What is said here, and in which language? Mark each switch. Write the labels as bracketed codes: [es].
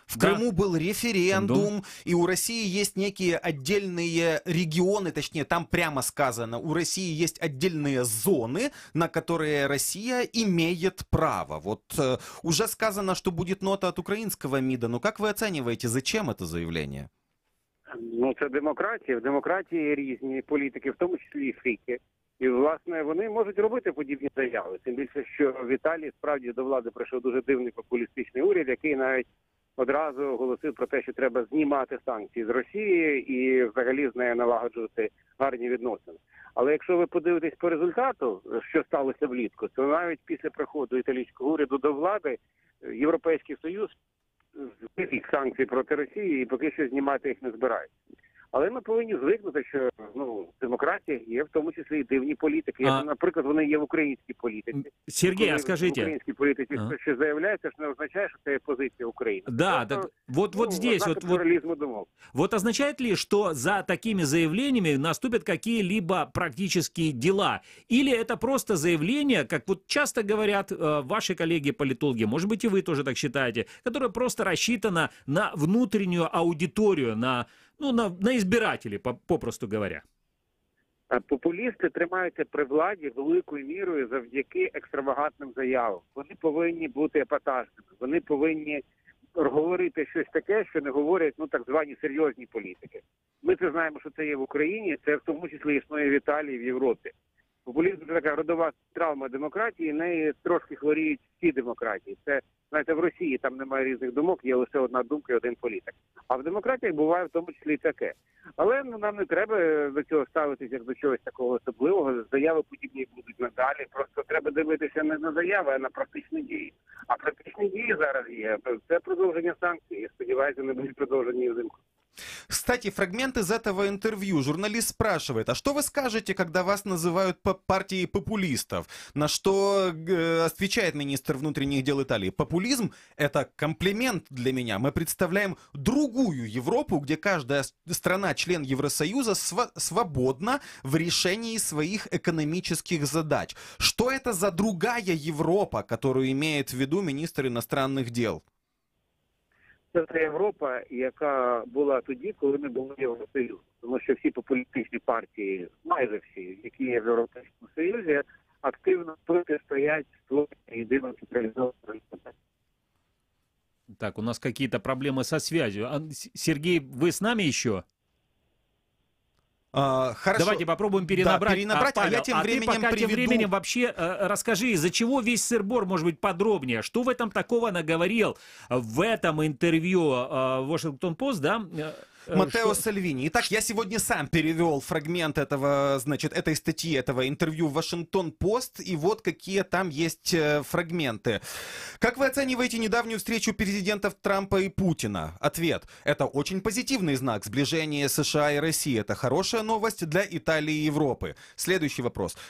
[ru] В Крыму был референдум, и у России есть некие отдельные регионы, точнее, там прямо сказано, у России есть отдельные зоны, на которые Россия имеет право. Вот уже сказано, что будет нота от украинского МИДа, но как вы оцениваете, зачем это заявление? [uk] Ну, це демократія. В демократії різні політики, в тому числі і фріки. І, власне, вони можуть робити подібні заяви. Тим більше, що в Італії справді до влади прийшов дуже дивний популістичний уряд, який навіть одразу оголосив про те, що треба знімати санкції з Росії і взагалі з нею налагоджувати гарні відносини. Але якщо ви подивитесь по результату, що сталося влітку, то навіть після приходу італійського уряду до влади Європейський Союз ввів санкції проти Росії і поки що знімати їх не збирається. Але ми повинні звикнути, що демократія є в тому числі і дивні політики. Наприклад, вони є в українській політиці. [ru] Сергей, а скажите... [uk] В українській політиці що заявляється, що не означає, що це є позиція України. [ru] Да, так вот здесь вот означает ли, что за такими заявлениями наступят какие-либо практические дела? Или это просто заявление, как вот часто говорят ваши коллеги-политологи, может быть и вы тоже так считаете, которое просто рассчитано на внутреннюю аудиторию, на избирателей, попросту говоря? [uk] Популісти тримаються при владі великою мірою завдяки екстравагантним заявам. Вони повинні бути епатажними, вони повинні говорити щось таке, що не говорять так звані серйозні політики. Ми це знаємо, що це є в Україні, це в тому числі існує в Італії, в Європі. Популізм – це така родова травма демократії, неї трошки хворіють всі демократії. Це, знаєте, в Росії там немає різних думок, є лише одна думка і один політик. А в демократіях буває в тому числі і таке. Але нам не треба до цього ставитися як до чогось такого особливого. Заяви подібні будуть надалі. Просто треба дивитися не на заяви, а на практичні дії. А практичні дії зараз є. Це продовження санкцій. Я сподіваюся, не будуть продовжені взимку. [ru] Кстати, фрагмент из этого интервью. Журналист спрашивает, а что вы скажете, когда вас называют партией популистов? На что отвечает министр внутренних дел Италии. Популизм – это комплимент для меня. Мы представляем другую Европу, где каждая страна, член Евросоюза, свободна в решении своих экономических задач. Что это за другая Европа, которую имеет в виду министр иностранных дел? [uk] Це Європа, яка була тоді, коли не було Євросоюзу. Тому що всі популістичні партії, майже всі, які є в Європейському Союзі, активно протистоять створенню єдиного централізованого ринку. [ru] Так, у нас какие-то проблемы со связью. Сергей, вы с нами еще? Хорошо. Давайте попробуем перенабрать. Да, перенабрать, Павел, а я тем временем вообще расскажи, из-за чего весь сыр-бор, может быть, подробнее. Что в этом такого наговорил в этом интервью Washington Post, да? Маттео Сальвини. Итак, я сегодня сам перевел фрагмент этой статьи, этого интервью в Вашингтон-Пост, и вот какие там есть фрагменты. Как вы оцениваете недавнюю встречу президентов Трампа и Путина? Ответ. Это очень позитивный знак сближения США и России. Это хорошая новость для Италии и Европы. Следующий вопрос.